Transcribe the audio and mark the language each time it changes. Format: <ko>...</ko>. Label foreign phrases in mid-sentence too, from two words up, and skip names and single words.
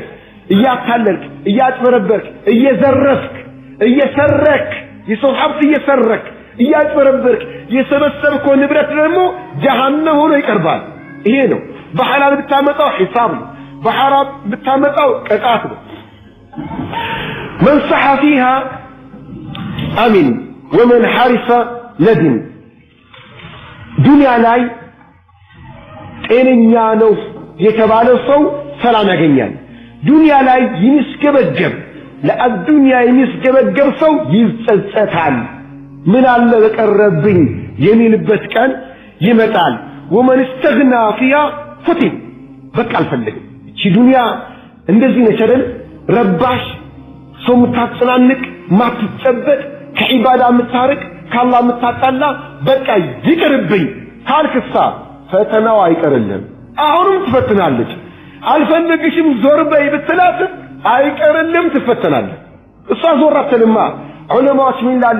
<am>እያታለልክ፣ እያጭበረበርክ፣ እየዘረፍክ፣ እየሰረክ፣ የሰው ሀብት እየሰረክ፣ እያጭበረበርክ የሰበሰብከው ንብረት ደግሞ ጀሃነም ሆኖ ይቀርባል። ይሄ ነው። በሐላል ብታመጣው ሒሳብ ነው፣ በሐራም ብታመጣው ቅጣት ነው።</am> <ar>من صح فيها أمن ومن حرف ندم።</ar> <am>ዱንያ ላይ ጤነኛ ነው የተባለ ሰው ሰላም ያገኛል። ዱንያ ላይ የሚስገበገብ ለአዱንያ የሚስገበገብ ሰው ይጸጸታል። ምን አለ በቀረብኝ የሚልበት ቀን ይመጣል።</am> <ar>ومن استغنى فيها فتن።</ar> <am>በቃ አልፈልግም። እቺ ዱንያ እንደዚህ ነች አይደል? ረባሽ፣ ሰው የምታጨናንቅ፣ ማትጨበጥ፣ ከዒባዳ የምታርቅ፣ ከአላህ የምታጣላ፣ በቃ ይቅርብኝ ካልክሳ ፈተናው አይቀርልም። አሁንም ትፈትናለች። አልፈልግሽም ዞር በይ ብትላት አይቀርልም፣ ትፈተናለች። እሷ ዞር አትልማ። ዑለማዎች ምን ይላሉ?</am>